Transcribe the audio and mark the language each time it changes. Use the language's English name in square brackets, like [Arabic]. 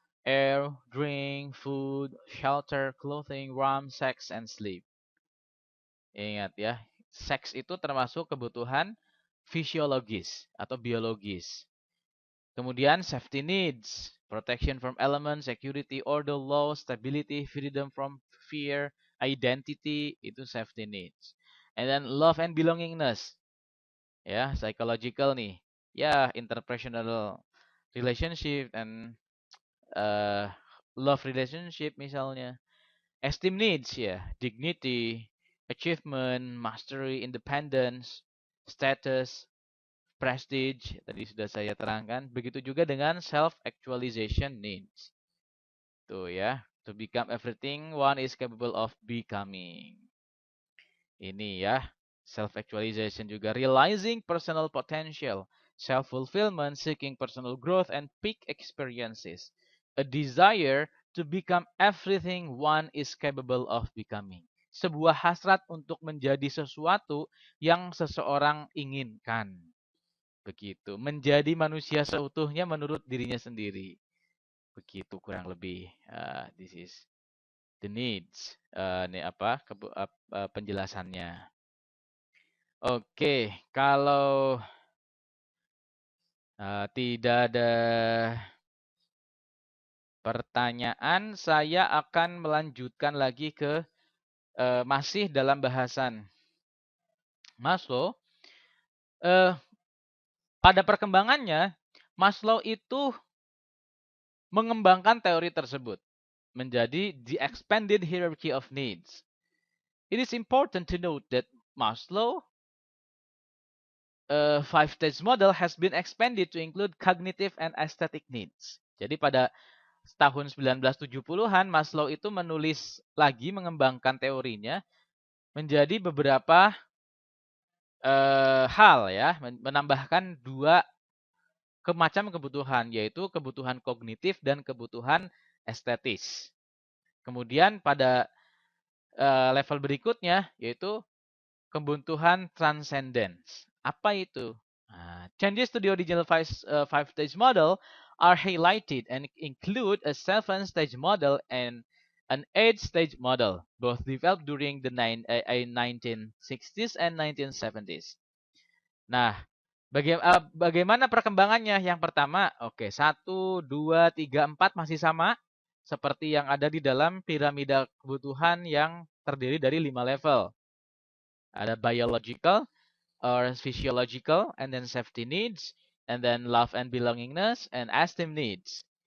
[English] Air, drink, food, shelter, clothing, warmth, sex, and sleep. [Indonesian] Ingat ya, seks itu termasuk kebutuhan fisiologis atau biologis. [English] Kemudian safety needs, protection from elements, security, order, law, stability, freedom from fear, identity, itu safety needs. And then love and belongingness. Ya, psychological nih. Ya, interpersonal relationship and love relationship misalnya. Esteem needs ya, dignity, achievement, mastery, independence, status, prestige, [Indonesian] tadi sudah saya terangkan. Begitu juga dengan self-actualization needs. [English] Tuh ya, to become everything one is capable of becoming. [Indonesian] Ini ya, self-actualization juga. [English] Realizing personal potential, self-fulfillment, seeking personal growth, and peak experiences. A desire to become everything one is capable of becoming. [Indonesian] Sebuah hasrat untuk menjadi sesuatu yang seseorang inginkan. Begitu. Menjadi manusia seutuhnya menurut dirinya sendiri. Begitu kurang lebih. [English] This is the needs. [Indonesian] Ini penjelasannya. Oke, kalau tidak ada pertanyaan, saya akan melanjutkan lagi ke masih dalam bahasan Maslow. Pada perkembangannya, Maslow itu mengembangkan teori tersebut menjadi [English] the expanded hierarchy of needs. It is important to note that Maslow five-stage model has been expanded to include cognitive and aesthetic needs. [Indonesian] Jadi pada tahun 1970-an Maslow itu menulis lagi mengembangkan teorinya menjadi beberapa hal ya, menambahkan dua macam kebutuhan, yaitu kebutuhan kognitif dan kebutuhan estetis. Kemudian pada level berikutnya yaitu kebutuhan transcendence. Apa itu? [English] Changes to the original five-stage model are highlighted and include a seven-stage model and an 8-stage model, both developed during the 1960s and 1970s. [Indonesian] Nah, bagaimana perkembangannya? Yang pertama, oke, 1, 2, 3, 4 masih sama seperti yang ada di dalam piramida kebutuhan yang terdiri dari 5 level. [English] Ada biological or physiological, and then safety needs, and then love and belongingness, and esteem needs.